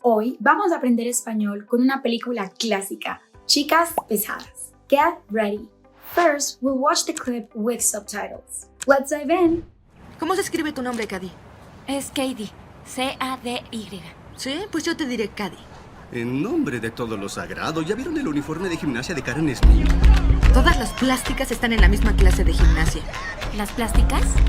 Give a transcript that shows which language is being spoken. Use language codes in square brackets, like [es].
[es] Hoy vamos a aprender español con una película clásica, Chicas Pesadas. [en] Get ready! First, we'll watch the clip with subtitles. Let's dive in! [es] ¿Cómo se escribe tu nombre, Cady? Es Cady, C-A-D-Y. Sí, pues yo te diré Cady. En nombre de todo lo sagrado, ¿ya vieron el uniforme de gimnasia de Karen Smith? Todas las plásticas están en la misma clase de gimnasia. ¿Las plásticas?